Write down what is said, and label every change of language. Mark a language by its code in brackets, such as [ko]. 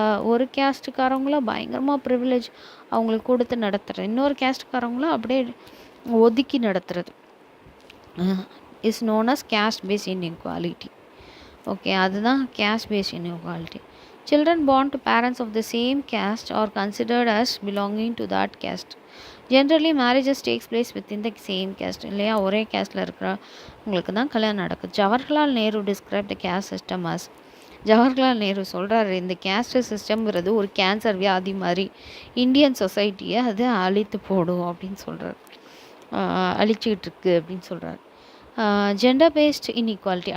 [ta] ஒரு கேஸ்ட்டுக்காரங்கள பயங்கரமாக ப்ரிவிலேஜ் அவங்களுக்கு கொடுத்து நடத்துகிறது, இன்னொரு கேஸ்ட்டுக்காரங்களும் அப்படியே ஒதுக்கி நடத்துறது [en] Is known as caste based inequality. [ta] Okay, அதுதான் [en] caste based inequality. Children born to parents of the same caste are considered as belonging to that caste. Generally marriages takes place within the same caste. [ta] இல்லையா, ஒரே castle இருக்கிற உங்களுக்கு தான் கல்யாணம் நடக்குது. Jawaharlal Nehru [en] describe the caste system as, [ta] Jawaharlal Nehru சொல்கிறாரு, இந்த caste சிஸ்டம்ங்கிறது ஒரு கேன்சர் வியாதி மாதிரி இந்தியன் சொசைட்டியை அது அழித்து போடும் அப்படின்னு சொல்கிறார். அழிச்சிக்கிட்டு இருக்கு அப்படின்னு சொல்கிறார். Gender based inequality.